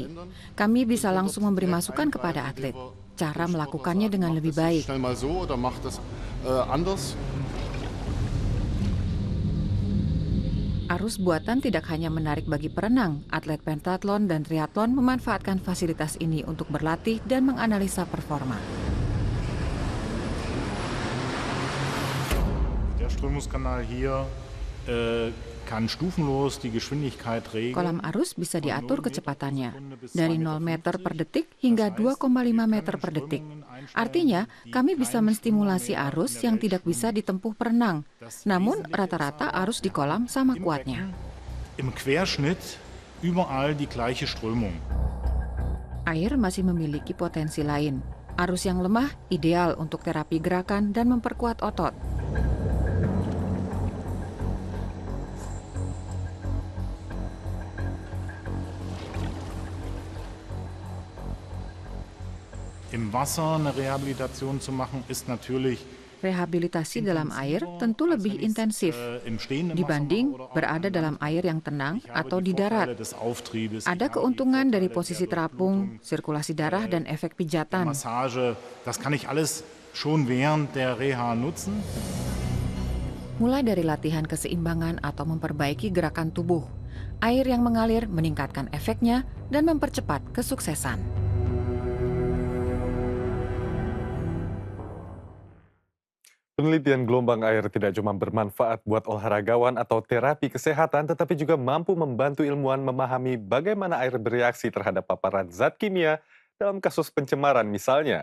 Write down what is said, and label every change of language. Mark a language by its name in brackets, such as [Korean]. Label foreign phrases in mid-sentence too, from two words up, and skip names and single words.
[Indonesian] Kami bisa langsung memberi masukan kepada atlet. Cara melakukannya dengan lebih baik. Arus buatan tidak hanya menarik bagi perenang, atlet pentathlon dan triathlon memanfaatkan fasilitas ini untuk berlatih dan menganalisa performa. [German] Der Strömungskanal hier kann stufenlos die Geschwindigkeit regeln. [Indonesian] Kolam arus bisa diatur kecepatannya dari 0 meter per detik hingga 2,5 meter per detik. Artinya, kami bisa menstimulasi arus yang tidak bisa ditempuh perenang. Namun, rata-rata arus di kolam sama kuatnya. [German] Im Querschnitt überall die gleiche Strömung. [Indonesian] Air masih memiliki potensi lain. Arus yang lemah ideal untuk terapi gerakan dan memperkuat otot. [German] Im Wasser eine Rehabilitation zu machen, ist natürlich [Indonesian] Rehabilitasi dalam air tentu lebih intensif dibanding berada dalam air yang tenang atau di darat. Ada keuntungan dari posisi terapung, sirkulasi darah, dan efek pijatan. [German] Massage, das kann ich alles schon während der Reha nutzen. [Indonesian] Mulai dari latihan keseimbangan atau memperbaiki gerakan tubuh, air yang mengalir meningkatkan efeknya dan mempercepat kesuksesan. Penelitian gelombang air tidak cuma bermanfaat buat olahragawan atau terapi kesehatan, tetapi juga mampu membantu ilmuwan memahami bagaimana air bereaksi terhadap paparan zat kimia dalam kasus pencemaran misalnya.